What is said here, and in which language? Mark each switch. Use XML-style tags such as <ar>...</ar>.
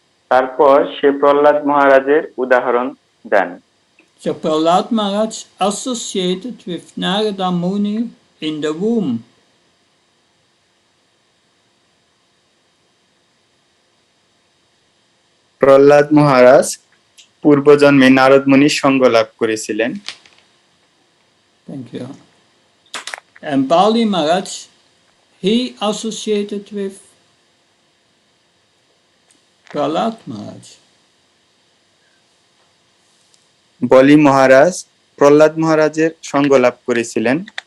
<bn>তারপর সে প্রহ্লাদ মহারাজের উদাহরণ দেন।</bn> <en>So Prahlad Maharaj associated with Narada Muni in the womb.</en> <bn>Prahlad মহারাজ পূর্বজন্মে নারদ মুনির সঙ্গ লাভ করেছিলেন।</bn> <en>Thank you. And Bali Maharaj, he associated with Prahlad Maharaj.</en> <bn>বলি মহারাজ প্রহ্লাদ মহারাজের সঙ্গ লাভ করেছিলেন।</bn>